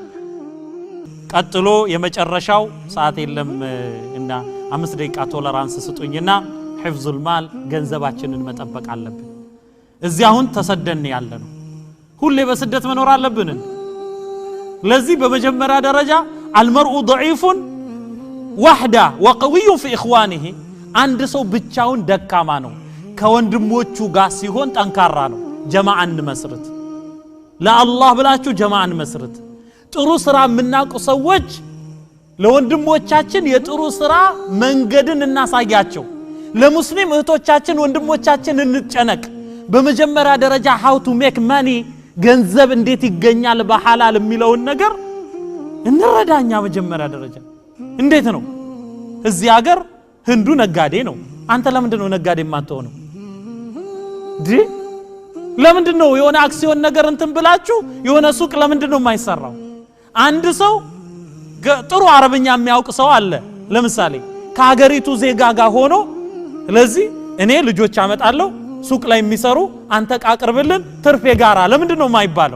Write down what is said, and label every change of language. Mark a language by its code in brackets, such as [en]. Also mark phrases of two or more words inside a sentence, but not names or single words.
[am] ቀጥሎ የመጨረሻው ሰዓት የለም እና 5 ደቂቃ ቶለራንስ ስጡኝና ሒፍዙል ማል ገንዘባችንን መጠበቅ አለብን እዚህ አሁን ተሰደን ያለነው ሁሌ በስደት መኖር አለብን ለዚህ በመጀመሪያ ደረጃ [ar] المرء ضعيف وحده وقوي في اخوانه [am] አንድ ሰው ብቻውን ደካማ ነው ከወንድሞቹ ጋር ሲሆን ጠንካራ ነው ጀማዓን መስርት ለአላህ ብላችሁ ጀማዓን መስርት ጥሩ ስራ የምናውቁ ሰዎች ለወንድሞቻችን የጥሩ ስራ መንገድን እናሳያቸው ለሙስሊም እህቶቻችን ወንድሞቻችን እንጨነቅ በመጀመሪያ ደረጃ [en] how to make money [am] ገንዘብ እንዴት ይገኛል በሐላል የሚለውን ነገር እንረዳኛ መጀመሪያ ደረጃ እንዴት ነው እዚህ ሀገር ህንዱ ነጋዴ ነው አንተ ለምንድን ነው ነጋዴ የማትሆነው ለምንድን ነው የሆነ አክሲዮን ነገር እንትን ብላችሁ የሆነ ሱቅ ለምንድን ነው የማይሰራው አንድ ሰው ጥሩ አረብኛ የሚያውቅ ሰው አለ ለምሳሌ ከሀገሪቱ ዜጋ ጋር ሆኖ ለዚህ እኔ ልጆች አመጣለሁ ሱቅ ላይ የሚሰሩ አንተ ቃቅርብልን ትርፍ የጋራ ለምንድነው የማይባለው?